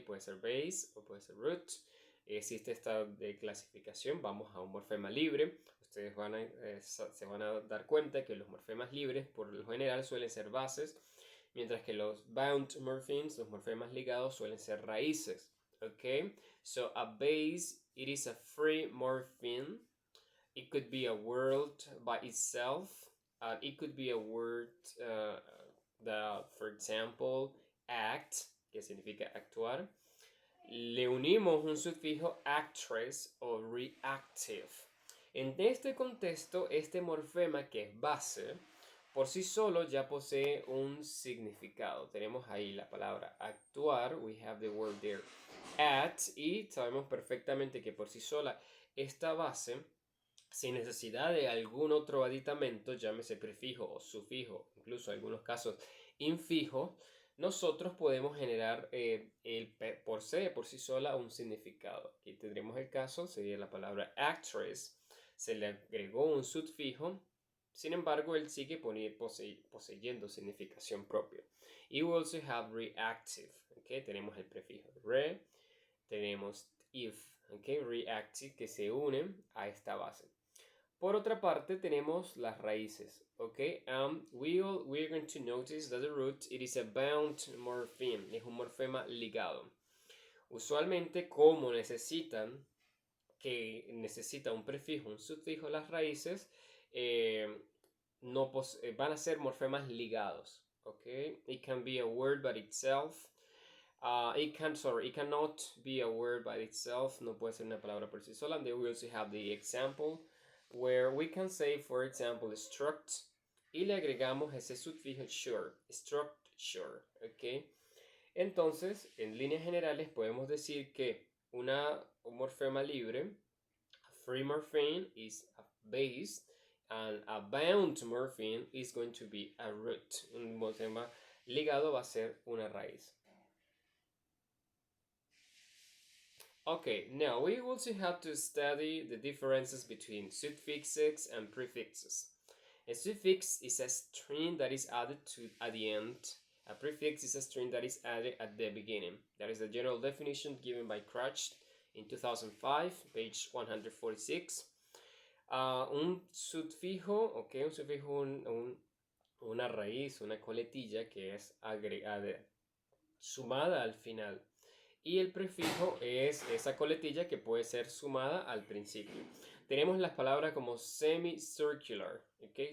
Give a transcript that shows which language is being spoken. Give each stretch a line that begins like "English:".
Spanish: Puede ser base o puede ser root. Existe esta clasificación. Vamos a un morfema libre. Ustedes se van a dar cuenta que los morfemas libres por lo general suelen ser bases, mientras que los bound morphemes, los morfemas ligados, suelen ser raíces.
English: Okay, so a base, it is a free morpheme. It could be a word by itself. It could be a word that, for example, act,
Spanish: que significa actuar. Le unimos un sufijo actress o reactive. En este contexto, este morfema que es base, por sí solo ya posee un significado. Tenemos ahí la palabra actuar.
English: We have the word there, at.
Spanish: Y sabemos perfectamente que por sí sola esta base, sin necesidad de algún otro aditamento, llámese prefijo o sufijo, incluso en algunos casos infijo, nosotros podemos generar por sí sola un significado. Aquí tendremos el caso, sería la palabra actress. Se le agregó un sufijo. Sin embargo, él sigue poseyendo significación propia. Y
English: we also have reactive.
Spanish: Okay? Tenemos el prefijo re, tenemos if, okay? Reactive, que se unen a esta base. Por otra parte, tenemos las raíces.
English: Okay? We're going to notice that the root, it is a bound morpheme.
Spanish: Es un morfema ligado. Usualmente, como necesita un prefijo, un sufijo, las raíces, van a ser morfemas ligados.
English: Okay? It can be a word by itself. It cannot be a word by itself.
Spanish: No puede ser una palabra por sí sola.
English: And then we also have the example where we can say, for example, struct,
Spanish: y le agregamos ese sufijo
English: sure, structure. Okay?
Spanish: Entonces, en líneas generales, podemos decir que un morfema libre,
English: a free morpheme, is a base, and a bound morpheme is going to be a root.
Spanish: Un morfema ligado va a ser una raíz.
English: Okay, now we also have to study the differences between suffixes and prefixes. A suffix is a string that is added to at the end. A prefix is a string that is added at the beginning. That is the general definition given by Crouch in 2005, page 146.
Spanish: Un sufijo, ok, un sufijo, una raíz, una coletilla que es agregada, sumada al final. Y el prefijo es esa coletilla que puede ser sumada al principio. Tenemos las palabras como semicircular, ¿ok?